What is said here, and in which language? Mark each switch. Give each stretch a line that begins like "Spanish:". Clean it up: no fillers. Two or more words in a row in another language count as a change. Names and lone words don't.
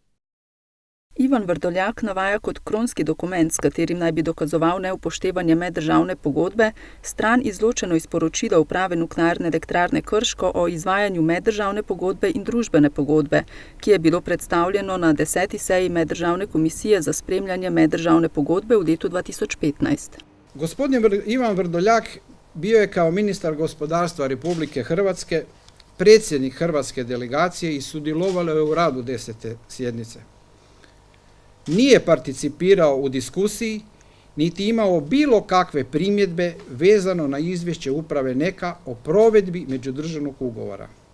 Slovenian: Ivan Vrdoljak navaja kot kronski dokument, s katerim naj bi dokazoval neupoštevanje meddržavne pogodbe, stran izločeno iz poročila uprave Nuklearne elektrarne Krško o izvajanju meddržavne pogodbe in družbene pogodbe, ki je bilo predstavljeno na 10. seji Meddržavne komisije za spremljanje meddržavne pogodbe v letu 2015.
Croatian: Gospodin Ivan Vrdoljak bio je kao ministar gospodarstva Republike Hrvatske predsjednik hrvatske delegacije i sudjelovao je u radu 10. sjednice. Nije participirao u diskusiji, niti imao bilo kakve primjedbe vezano na izvješće uprave NEK-a o provedbi međudržavnog ugovora.